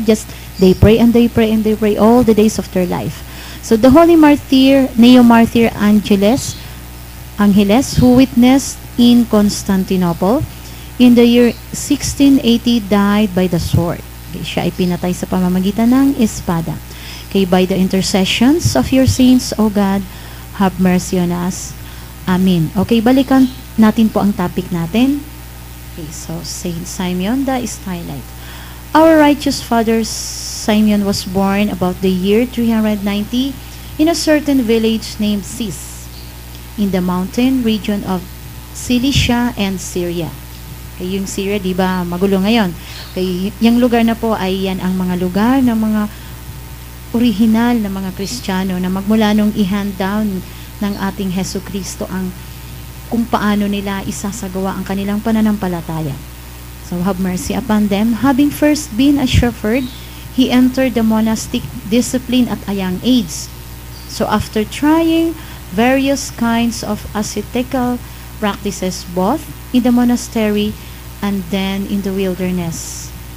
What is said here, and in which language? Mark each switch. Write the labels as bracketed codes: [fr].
[en] Just they pray and they pray and they pray all the days of their life. So the holy martyr, neo-martyr Angeles, who witnessed in Constantinople in the year 1680, died by the sword. [tl] Okay, siya ay pinatay sa pamamagitan ng espada. [en] Okay, by the intercessions of your saints, O God, have mercy on us. Amen. [tl] Okay, balikan natin po ang topic natin. Okay, so Saint Simeon the Stylite. [en] Our righteous father Simeon was born about the year 390 in a certain village named Sis, in the mountain region of Cilicia and Syria. [tl] Okay, yung Syria, di ba, magulo ngayon. Okay, yung lugar na po ay yan ang mga lugar ng mga original na mga Kristiyano na magmula nung i-hand down ng ating Hesus Kristo ang kung paano nila isasagawa ang kanilang pananampalataya. [en] So have mercy upon them. Having first been a shepherd, he entered the monastic discipline at a young age. So after trying various kinds of ascetical practices both in the monastery and then in the wilderness.